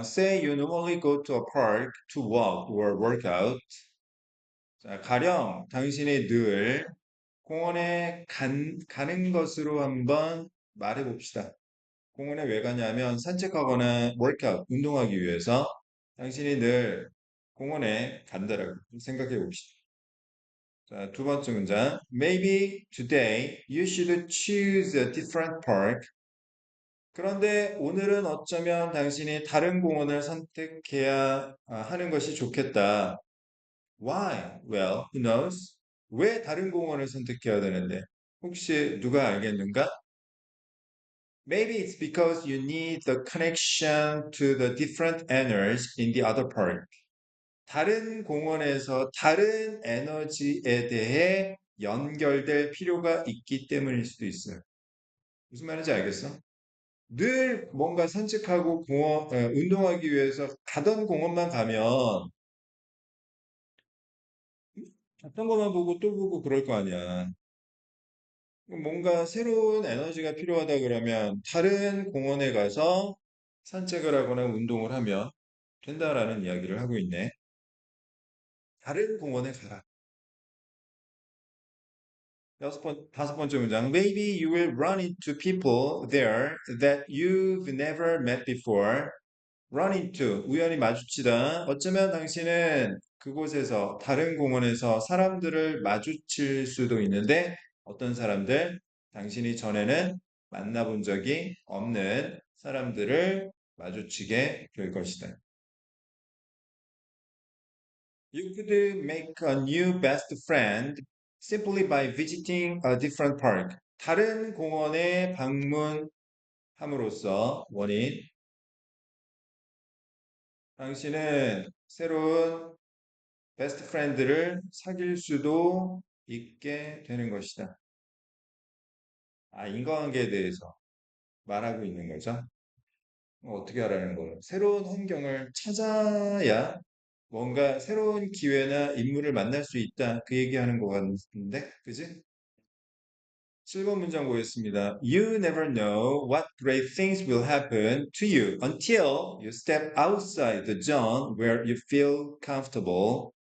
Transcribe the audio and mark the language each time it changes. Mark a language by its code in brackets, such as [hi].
[en] Say you normally go to a park to walk or work out. [ko] 자, 가령 당신이 늘 공원에 가는 것으로 한번 말해 봅시다. 공원에 왜 가냐면 산책하거나 workout, 운동하기 위해서 당신이 늘 공원에 간다라고 생각해 봅시다. 자, 두 번째 문장. [en] Maybe today you should choose a different park. [ko] 그런데 오늘은 어쩌면 당신이 다른 공원을 선택해야 하는 것이 좋겠다. [en] Why? Well, who knows? [ko] 왜 다른 공원을 선택해야 되는데? 혹시 누가 알겠는가? [en] Maybe it's because you need the connection to the different energies in the other part. [ko] 다른 공원에서 다른 에너지에 대해 연결될 필요가 있기 때문일 수도 있어요. 무슨 말인지 알겠어? 늘 뭔가 산책하고 운동하기 위해서 가던 공원만 가면 갔던 것만 보고 또 보고 그럴 거 아니야. 뭔가 새로운 에너지가 필요하다 그러면 다른 공원에 가서 산책을 하거나 운동을 하면 된다라는 이야기를 하고 있네. 다른 공원에 가라. 다섯 번째 문장. [en] Maybe you will run into people there that you've never met before. [ko] run into, 우연히 마주치다. 어쩌면 당신은 그곳에서, 다른 공원에서 사람들을 마주칠 수도 있는데, 어떤 사람들? 당신이 전에는 만나본 적이 없는 사람들을 마주치게 될 것이다. [en] You could make a new best friend simply by visiting a different park. [ko] 다른 공원에 방문함으로써 원인, 당신은 새로운 베스트 프렌드를 사귈 수도 있게 되는 것이다. 아, 인과관계에 대해서 말하고 있는 거죠. 어떻게 하라는 거예요? 새로운 환경을 찾아야 뭔가 새로운 기회나 인물을 만날 수 있다. 그 얘기하는 것 같은데, 그지? 7번 문장 보겠습니다. [en] You never know what great things will happen to you until you step outside the zone where you feel comfortable.